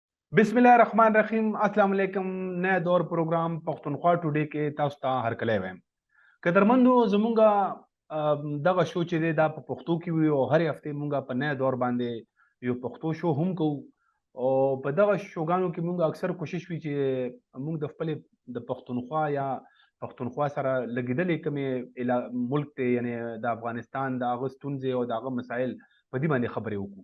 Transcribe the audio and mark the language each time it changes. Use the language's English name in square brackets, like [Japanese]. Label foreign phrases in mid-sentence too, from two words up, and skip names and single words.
[Arabic] بسم الله الرحمن الرحيم السلام عليكم. [Pashto] नया दौर प्रोग्राम पख्तनख्वा टुडे کې تاسو ته هرکلی وایم. قدرمندو زمونږه دغه شو چې دی دا په پښتو کې وي او هر هفته مونږه په نیا دور باندې یو پښتو شو هم کوو او په دغه شوګانو کې مونږ اکثر کوشش وی چې مونږ د خپل د پښتونخوا یا پښتونخوا سره لګیدلې کومې ملک ته یعنی د افغانستان د هغه ستونزې او د هغه مسایل په دې باندې خبرې وکړو.